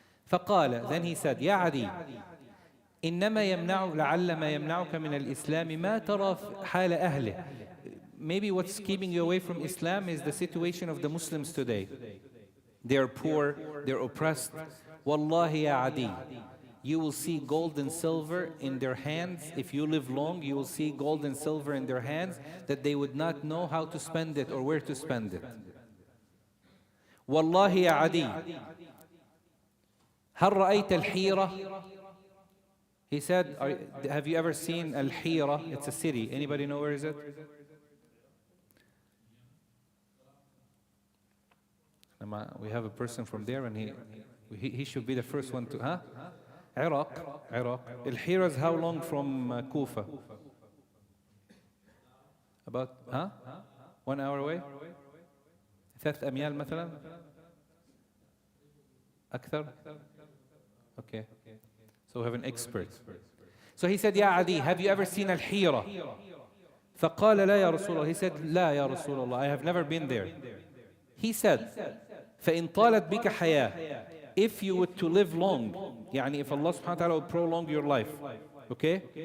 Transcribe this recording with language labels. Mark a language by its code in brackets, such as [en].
[ar] فقال, [en] then he said, [ar] يا عدي إنما لعل ما يمنعك من الإسلام ما ترى حال أهله. [en] Maybe what's keeping you away from Islam is the situation of the Muslims today. They're poor, they're oppressed. [ar] Wallahi ya Adi, [en] you will see gold and silver in their hands. If you live long, you will see gold and silver in their hands that they would not know how to spend it or where to spend it. [ar] Wallahi ya Adi, هل رأيت الحيرة? [en] He said, have you ever seen Al-Hira? It's a city. Anybody know where is it? We have a person from there, and he should be the first one to, huh? Iraq. Al-Hira is how long from Kufa? About, 1 hour away? 3 [ar] أميال مثلا? [en] أكثر? Okay. So we have an expert. So he said, Ya Adi, have you ever seen Al-Hira? [ar] فقال لا يا رسول الله. [en] He said, [ar] لا يا رسول الله, [en] I have never been there. He said, [ar] فإن طالت بك حياة. [en] If you were to live long, يعني if Allah subhanahu wa ta'ala would prolong your life, okay?